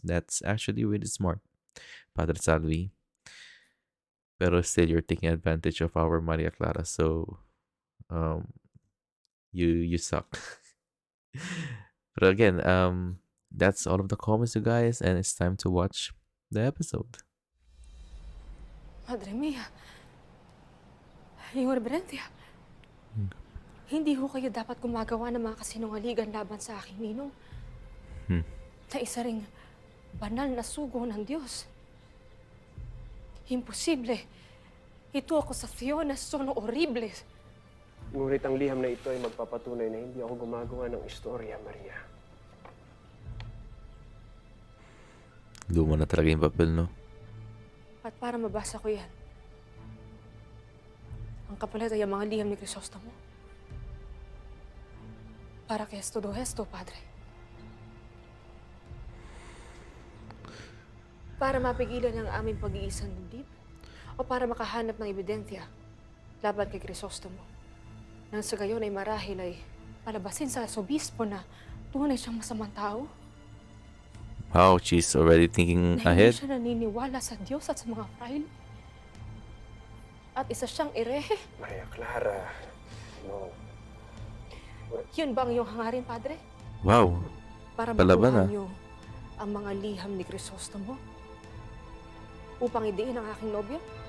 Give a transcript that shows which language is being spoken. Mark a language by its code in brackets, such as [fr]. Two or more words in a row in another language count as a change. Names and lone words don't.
[en] That's actually really smart, Padre Salvi. Pero still, you're taking advantage of our Maria Clara. So, you suck. But again, that's all of the comments, you guys, and it's time to watch the episode. [es] Madre mia. [tl] Yung reverendya. Hindi ho kayo dapat gumagawa ng mga kasinungalingan laban sa aking ninong. Na isa ring banal na sugo ng Diyos. Imposible. Ito ako sa Fiona [es] sono horrible. [tl] Ngunit ang liham na ito ay magpapatunay na hindi ako gumagawa ng istorya, Maria. Luma na talaga yung papel, no? At para mabasa ko yan, ang kapalit ay ang mga liham ni Crisostomo. Para kay [es] todo esto, [tl] Padre. Para mapigilan ang aming pag-iisang dibdib o para makahanap ng ebidensya laban kay Crisostomo. Nang sa gayon ay marahil ay palabasin sa obispo na tunay siyang masamang tao. [en] Wow, she's already thinking [tl] Na hindi [en] ahead. [tl] siya naniniwala sa Diyos at sa mga fraile. At isa siyang erehe. [en] Maria Clara, no. [tl] Yun ba ang iyong hangarin, Padre? [en] Wow. [tl] Para Palaban, makuha ah. niyo ang mga liham ni Crisostomo? Upang idiin ang aking nobyo?